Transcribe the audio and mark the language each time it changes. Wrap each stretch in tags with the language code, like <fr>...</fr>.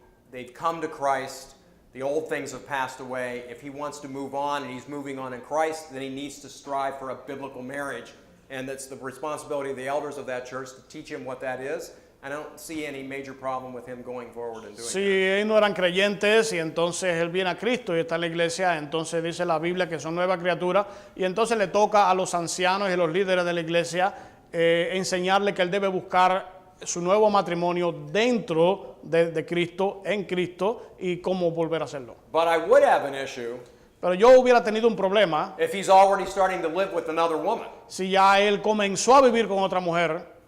<en>They've come to Christ. The old things have passed away. If he wants to move on and he's moving on in Christ, then he needs to strive for a biblical marriage. And that's the responsibility of the elders of that church to teach him what that is. I don't see any major problem with him going forward and doing</en> <es>Si</es> <en>that.</en> <es>ellos no eran creyentes y entonces él viene a Cristo y está en la iglesia, entonces dice la Biblia que son nuevas criaturas y entonces le toca a los ancianos y los líderes de la iglesia enseñarle que él debe buscar su nuevo matrimonio dentro de Cristo, en Cristo, y cómo volver a hacerlo.</es> <en>But I would have an issue</en> <es>Pero yo hubiera tenido un problema</es> <en>if he's already starting to live with another woman.</en> <es>si ya él comenzó a vivir con otra mujer.</es>